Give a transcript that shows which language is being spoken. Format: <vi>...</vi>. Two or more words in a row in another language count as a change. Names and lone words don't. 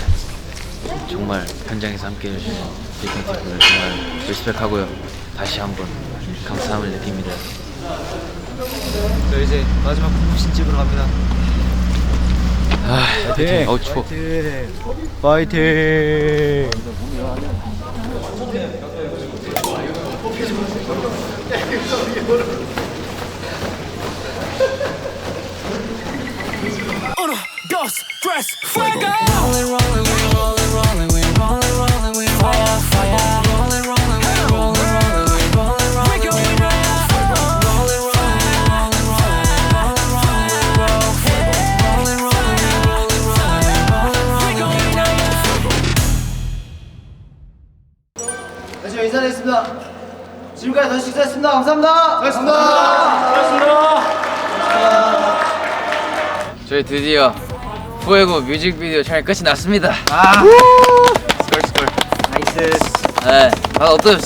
<ko>정말 현장에서 함께 해주신 빅뱅팀분들 정말 리스펙하고요. 다시 한번 감사함을 느낍니다. 저 이제 마지막 푸신 찍으러 갑니다. 파이팅! 어우 추워. 파이팅!</ko> <es>Uno, dos, tres, fuego!</es> <en>Rolling, rolling, we're rolling, rolling, we're rolling, rolling, we're fire, fire. Rolling, rolling, we're rolling, rolling, we're rolling, rolling, we're fire. Rolling, rolling, rolling, rolling, rolling, rolling, rolling, rolling, rolling.</en> <ko>다시 인사드리겠습니다. 지금까지 다시 식사했습니다. 감사합니다. 수고하셨습니다. 저희 드디어 푸에고 뮤직비디오 촬영 끝이 났습니다. 스컬. 나이스. 네. 다들 어떠셨어요?</ko>